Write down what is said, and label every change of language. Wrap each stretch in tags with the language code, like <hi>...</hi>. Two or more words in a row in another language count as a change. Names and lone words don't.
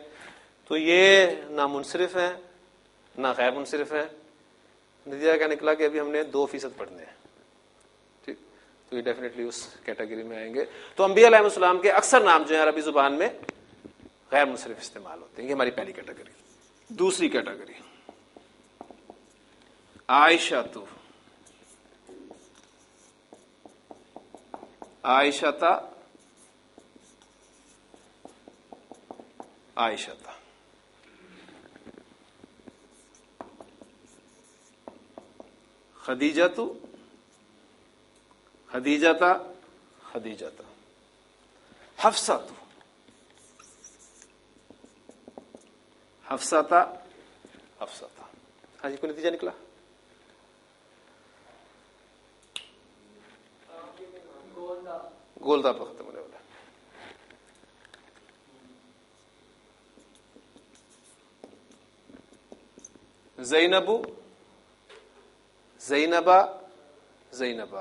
<ur>تو یہ نہ منصرف ہیں نہ غیر منصرف ہیں. نتیجہ کیا نکلا کہ ابھی ہم نے 2% پڑھنے ہیں. ٹھیک، تو یہ ڈیفینیٹلی اس کیٹیگری میں آئیں گے. تو انبیاء</ur> <ar>علیہ السلام</ar> <ur>کے اکثر نام جو ہیں عربی زبان میں غیر منصرف استعمال ہوتے ہیں. یہ ہماری پہلی کیٹیگری. دوسری کیٹیگری عائشۃ، عائشۃ، عائشۃ. خدیجۃ، خدیجۃ، خدیجۃ. حفصۃ، حفصۃ، حفصۃ. ہاں جی، کوئی نتیجہ نکلا؟ گولدا پر ختم ہونے والا. زینب، زینبا، زینبا.</ur>